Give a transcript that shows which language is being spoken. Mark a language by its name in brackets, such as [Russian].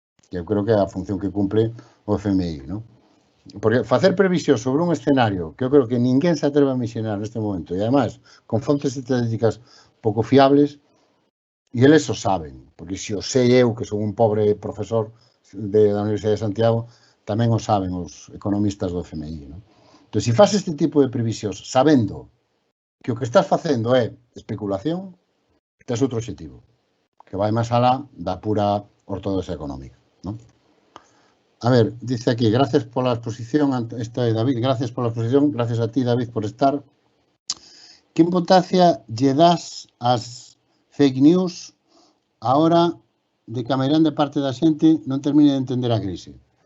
[Galician] Que eu creo que é a función que cumple o FMI, ¿no? Porque facer previsións sobre un escenario que eu creo que ninguén se atreve a imaginar neste momento, e ademais con fontes estadísticas pouco fiables, e eles o saben, porque se o sei eu, que son un pobre profesor da Universidade de Santiago, tamén o saben os economistas do FMI, ¿no? Entón, se faz este tipo de previsións sabendo que o que estás facendo é especulación, tes outro objetivo, que vai máis alá da pura ortodoxia económica, ¿no? [Spanish] A ver, dice aquí, gracias por la exposición, David, gracias por la exposición, gracias a ti, David, por estar. [Galician] que importancia lle das ás fake news a hora de que a maioría parte da xente non termine de entender a crise?